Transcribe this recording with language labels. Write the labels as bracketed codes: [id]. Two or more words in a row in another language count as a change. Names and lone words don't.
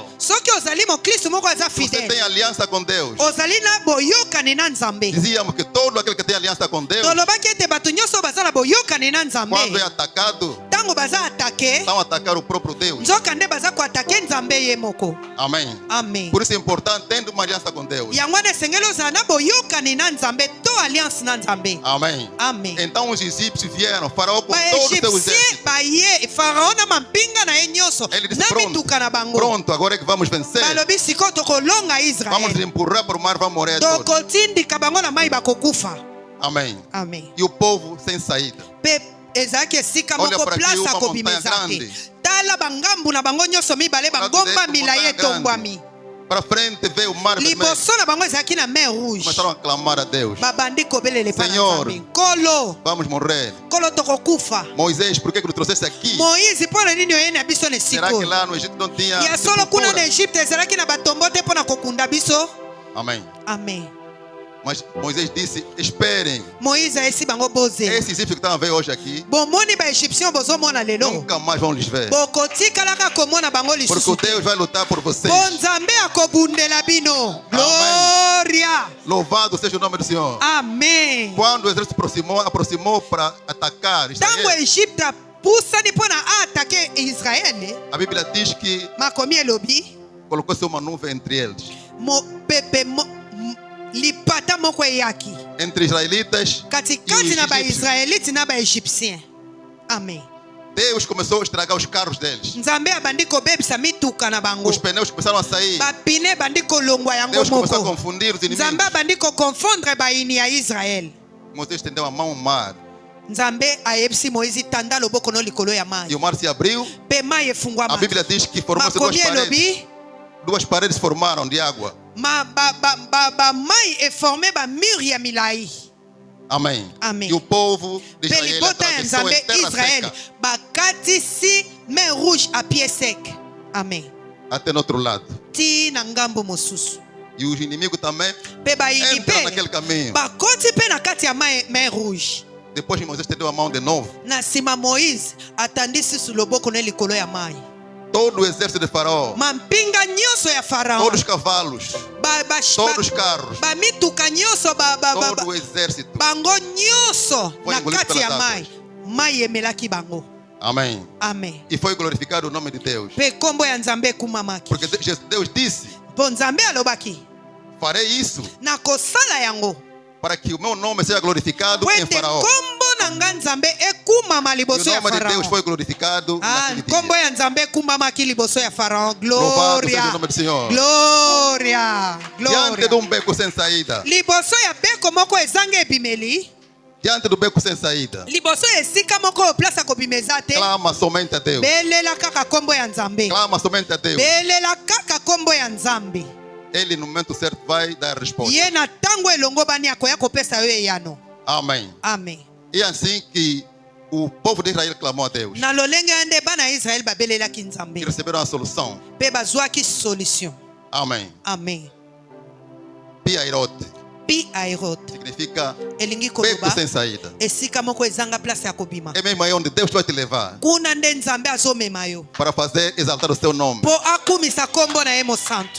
[ln] soki ozali mokristo moko aza [pt] você tem [ln] fidèle, [pt] aliança com Deus. [ln] ozali na boyokani na nzambe. [pt] Dizíamos que todo aquele que tem aliança com Deus, [ln] tolobaki ete bato nyonso baza na boyokani na [pt] quando é [ln] nzambe, [pt] atacado, [ln] ntango baza atake, [pt] estão a atacar o próprio Deus. [ln] nzoka nde baza koatake nzambe ye moko. [pt] Amém. [ln] amen. [pt] Por isso é importante tendo uma aliança com Deus. [ln] yango wana esengeli ozala na boyokani na nzambe to alliance na nzambe. [pt] Amém. [ln] amen. [pt] Então os egípcios vieram, Faraó com todo o seu [ln] baegyptien [pt] exército. [ln] baye farao na mampinga na ye nyonso [pt] Ele disse: [ln] na [pt] pronto, [ln] mituka na bango, [pt] pronto, agora é que vamos vencer. [ln] balobi sikoyo tokolonga [pt] Vamos [ln] israele, [pt] empurrar para o mar, vamos morrer todos. [ln] tokotindika bango na mai bakokufa. [pt] Amém. [ln] amen. [pt] E o povo sem saída. [ln] mpe ezalaki esika [pt] Olha [ln] moko [pt] para aqui, [ln] place [pt] uma [ln] akobima [pt] montanha [ln] eza te. [pt] grande. [ln] tala bangambu na bango nyonso mibale [pt] Para [ln] bangomba [pt] direita, [ln] milai [pt] montanha [ln] etombwami, [pt] Para frente veio o mar vermelho. [ln] liboso na bango ezalaki na [fr] mer rouge. [pt] Começaram a clamar a Deus: [ln] babandi kobelela epai na [pt] Senhor. [ln] nzambe, nkolo [pt] vamos morrer. [ln] nkolo tokokufa. [pt] Moisés, por que nos trouxeste aqui? [ln] moïse mpo na nini oyeni na biso na [pt] Será que [ln] esika [pt] lá no Egito não tinha [ln] ya solo kuna na [pt] sepultura? [ln] egypte ezalaki na batombo te mpo na kokunda biso. [pt] Amém. [ln] amen. [pt] Mas Moisés disse: esperem. [ln] moïse ayesi bango bozela, [pt] Esses egípcios que estão a ver hoje aqui, [ln] bomoni baegyptien bozomona lelo, [pt] nunca mais vão lhes ver. [ln] bokotikalaka komona bango [pt] Porque [ln] lisusu [pt] o [ln] te. [pt] Deus vai lutar por vocês. [ln] po nzambe akobundela bino. gloria. [pt] Louvado seja o nome do Senhor. [ln] amen. [pt] Quando o exército aproximou para atacar [ln] ntango [pt] Israel, [ln] egypte apusani mpo na atake israele, [pt] a Bíblia diz que [ln] makomi elobi [pt] colocou-se uma nuvem entre eles. [ln] pepe lipata moko eyaki [pt] Entre israelitas e [ln] katikati [pt] os [ln] na [pt] egípcios. [ln] baisraelite na baegyptien. amen. [pt] Deus começou a estragar os carros deles. [ln] nzambe abandi kobebisa mituka na bango, [pt] Os pneus começaram a sair. [ln] bapine bandi kolongwa yango [pt] Deus começou a [ln] moko, [pt] confundir os [ln] nzambe [pt] inimigos. [ln] abandi kokonfondre bayini ya israele. [pt] Moisés estendeu a mão ao mar. [ln] nzambe ayebisi moïse tanda loboko no likolo ya [pt] E [ln] mai, [pt] o mar se abriu. [ln] mpe mai [pt] A [ln] efungwama. [pt] Bíblia diz que formou-se duas [ln] makomi [pt] paredes. [ln] elobi [pt] Duas paredes formaram de água. [ln] mai eforme bamure ya milai. [pt] Amém. [ln] Amen. [pt] E o povo de [ln] mpe [pt] Israel [ln] libota ya [pt] atravessou [ln] nzambe [pt] em terra [ln] israele [pt] seca [ln] bakatisi [fr] mer rouge a pied sec. [ln] amen. [pt] até no outro lado. [ln] ti na ngambo mosusu, [pt] E os inimigos também [ln] mpe bayini [pt] entram [ln] mpe [pt] naquele caminho. [ln] bakoti mpe na kati ya [fr] mer rouge. [pt] Depois que Moisés estendeu a mão de novo, [ln] na nsima moïse atandi susu loboko ne likolo ya mai, [pt] todo o exército de Faraó, [ln] mampinga nyonso ya farao, [pt] todos os cavalos, todos os carros, [ln] bamituka nyonso [pt] todo o exército. [ln] bango nyonso [pt] Foi [ln] na [pt] engolido [ln] kati ya [pt] pelas [ln] mai, mai emelaki bango. [pt] Amém. [ln] amen. [pt] E foi glorificado o nome de Deus. [ln] mpe nkombo ya nzambe ekumamaki, [pt] Porque Deus disse: [ln] mpo nzambe alobaki [pt] farei isso [ln] nakosala yango [pt] para que o meu nome seja glorificado [ln] po [pt] em [ln] ete [pt] Faraó. [ln] nkombo na na nga nzambe ekumama [pt] E o [ln] liboso ya [pt] nome de Deus [ln] Faraon. [pt] foi glorificado naquele [ln] Nkombo [pt] dia. [ln] ya nzambe ekumamaki liboso ya Faraon. [pt] Louvado seja o [ln] Gloria. [pt] nome do Senhor. [ln] Gloria. [pt] Diante de [ln] Gloria. [pt] beco sem saída. [ln] Liboso ya beko moko ezanga ebimeli. [pt] Diante do beco sem saída. [ln] Liboso ya esika moko oyo place ya kobimeza te. [pt] Clama somente a Deus. [ln] Belela kaka kombo ya nzambe. [pt] Clama somente a Deus. [ln] Belela kaka kombo ya nzambe. [pt] Ele no momento certo vai dar a resposta. [ln] Ye na tango elongo bani akoya kopesa yo eyano. [pt] Amém. [ln] Amen. [pt] E assim que o povo de Israel clamou a Deus. [ln] Na lolenge ya nde bana ya Israel babelelaki nzambe. [pt] E receberam a solução. [ln] Mpe bazwaki solution. [pt] Amém. [ln] Amen. [pt] Piairote [ln] Pi aerote [pt] significa [ln] elingi [pt] beco [ln] koloba [pt] sem saída. [ln] esika moko ezanga place ya kobima. [pt] É mesmo aí onde Deus vai te levar [ln] Kuna nde nzambe azomema yo [pt] para fazer exaltar o seu nome. [ln] mpo akumisa kombo na ye mosantu.